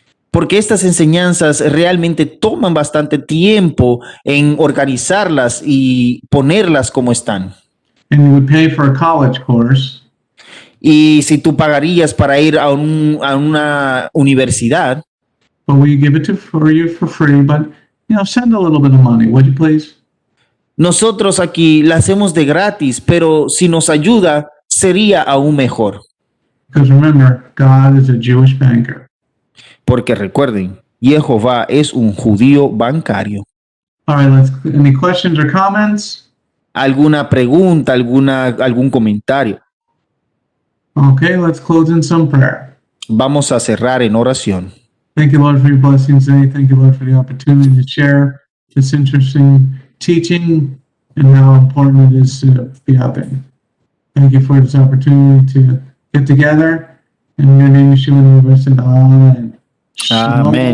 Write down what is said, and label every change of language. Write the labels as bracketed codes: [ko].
[es] Porque estas enseñanzas realmente toman bastante tiempo en organizarlas y ponerlas como están. [en] And you would pay for a college course. [es] Y si tú pagarías para ir a una universidad, [en] But we give it for you for free. But, send a little bit of money, would you please? [es] nosotros aquí la hacemos de gratis, pero si nos ayuda, sería aún mejor. [en] Because remember, God is a Jewish banker. [es] Porque recuerden, Jehová es un judío bancario. [en] All right, any questions or comments? [es] ¿Alguna pregunta, algún comentario? [en] Okay, let's close in some prayer. [es] Vamos a cerrar en oración. [en] Thank you, Lord, for your blessings today. Thank you, Lord, for the opportunity to share this interesting teaching and how important it is to be out there. Thank you for this opportunity to get together. In your name, Yeshua, and we said, Amen. Amen.